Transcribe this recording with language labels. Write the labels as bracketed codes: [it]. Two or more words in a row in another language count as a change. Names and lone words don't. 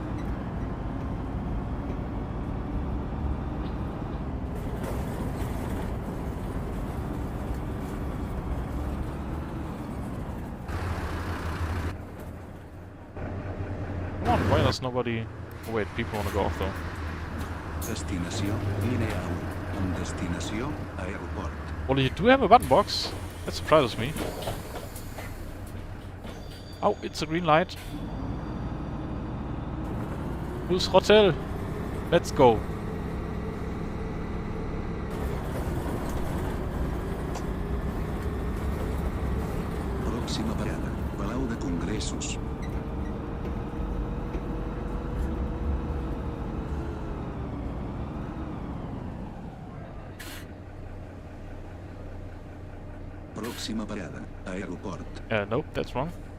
[en] Why does nobody... Oh wait, people wanna go off though. [ca] Destinació, línia 1, amb destinació, Aeroport. [en] Well, you do have a button box. That surprises me. Oh, it's a green light. Who's hotel? Let's go. [ca] Pròxima parada, Palau de Congressos. Pròxima parada, Aeroport. [en] Nope, that's wrong.